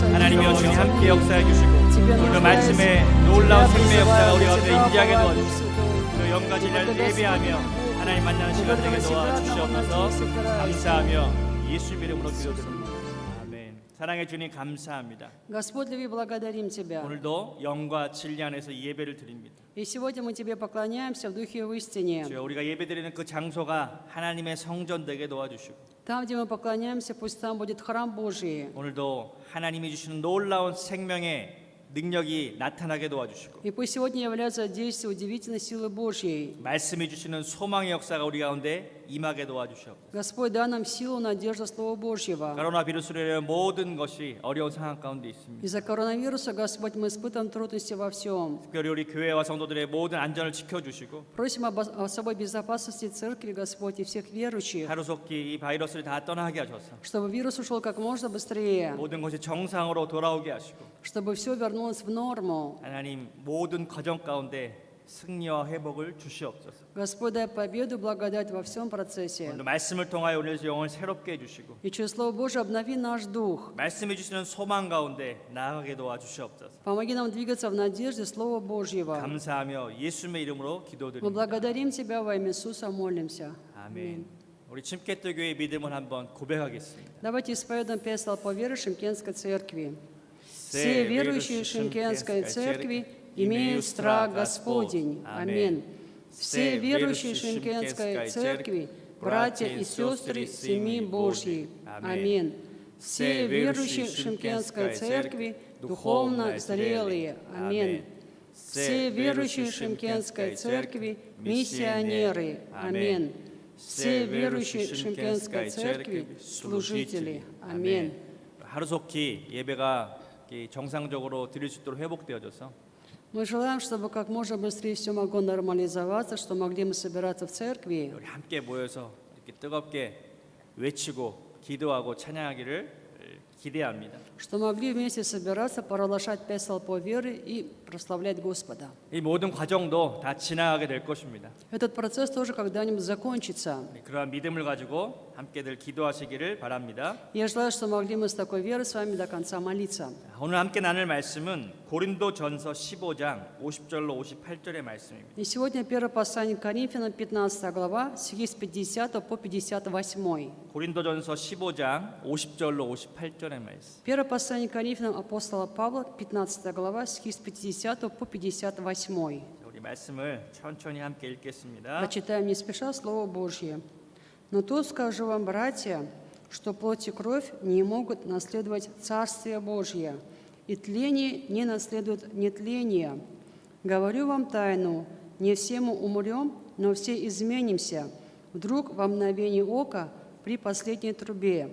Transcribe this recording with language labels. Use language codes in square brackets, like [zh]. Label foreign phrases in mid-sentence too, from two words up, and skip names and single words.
[ko] 하나님이여 주님 함께 역사해 주시고 오늘 말씀의 놀라운 생명의 역사가 우리 가운데 임재하게 도와주시고 그 영과 진리를 예배하며 하나님 만나는 시간 되게 도와주시옵소서. 감사하며 예수 이름으로 기도드립니다. 아멘. 사랑해 주님 감사합니다. [ru] Господь, любви, благодарим Тебя. [ko] 오늘도 영과 진리 안에서 예배를 드립니다. [ru] И сегодня мы Тебе поклоняемся в Духе и в истине. [ko] 주여 우리가 예배드리는 그 장소가 하나님의 성전 되게 도와주시고 [ru] Там, где мы поклоняемся, пусть там будет храм Божий. [ko] 오늘도 하나님이 주시는 놀라운 생명의 능력이 나타나게 도와주시고 [ru] И пусть сегодня является действие удивительной силы Божьей. [ko] 말씀해 주시는 소망의 역사가 우리 가운데 임하게 도와주시옵소서. [ru] Господь, дай нам силу, надежду Слова Божьего. [ko] 코로나 비루스로 인해 모든 것이 어려운 상황 가운데 있습니다. [ru] Из-за коронавируса, Господь, мы испытываем трудности во всем. [ko] 특별히 우리 교회와 성도들의 모든 안전을 지켜주시고 [ru] Просим об особой безопасности церкви, Господь, и всех верующих, [ko] 하루속히 이 바이러스를 다 떠나게 하셔서 [ru] чтобы вирус ушел как можно быстрее, [ko] 모든 것이 정상으로 돌아오게 하시고 [ru] чтобы все вернулось в норму. [ko] 하나님 모든 과정 가운데 승리와 회복을 주시옵소서. [ru] Господь, дай победу, благодать во всем процессе. [ko] 오늘 말씀을 통하여 오늘 영을 새롭게 해주시고 [ru] И через Слово Божие обнови наш дух. [ko] 말씀해 주시는 소망 가운데 나아가게 도와주시옵소서. [ru] Помоги нам двигаться в надежде Слова Божьего. [ko] 감사하며 예수님의 이름으로 [ru] Мы [ko] 기도드립니다. [ru] благодарим Тебя во имя Иисуса, молимся. [ko] 아멘. 우리 침켓도 교회의 믿음을 한번 고백하겠습니다. [ru] Давайте исповедуем песнь по вере Шимкенской церкви. Все верующие Шимкенской церкви имеют страх Господень. Аминь. Все верующие Шимкенской церкви, братья и сестры семьи Божьей. Аминь. Все верующие Шимкенской церкви, духовно зрелые. Аминь. Все верующие Шимкенской церкви, миссионеры. Аминь. Все верующие Шимкенской церкви, служители. Аминь. [ko] 하루속히 예배가 정상적으로 드릴 수 있도록 회복되어져서 [ru] Мы желаем, чтобы как можно быстрее все могло нормализоваться, что могли мы собираться в церкви, [ko] 우리 함께 모여서 이렇게 뜨겁게 외치고 기도하고 찬양하기를 기대합니다. [ru] что могли вместе собираться, провозглашать пять столпов веры и прославлять Господа. [ko] 이 모든 과정도 다 지나가게 될 것입니다. [ru] Этот процесс тоже когда-нибудь закончится. [ko] 그러한 믿음을 가지고 함께들 기도하시기를 바랍니다. [ru] Я желаю, что могли мы с такой верой с вами до конца молиться. [ko] 오늘 함께 나눌 말씀은 고린도전서 15장 50절로 58절의 말씀입니다. [ru] И сегодня первое послание к Коринфянам, 15 глава, стихи с 50 по 58. [ko] 고린도전서 15장 50절로 58절의 말씀. [ru] Первое послание к Коринфянам апостола Павла, 15 глава, стихи с 50 по 58. [ko] 우리 말씀을 천천히 함께 읽겠습니다. [ru] Прочитаем не спеша Слово Божье. «Но тут скажу вам, братья, что плоть и кровь не могут наследовать Царствие Божье, и тление не наследует нетление. Говорю вам тайну, не все мы умрем, но все изменимся, вдруг во мгновение ока при последней трубе.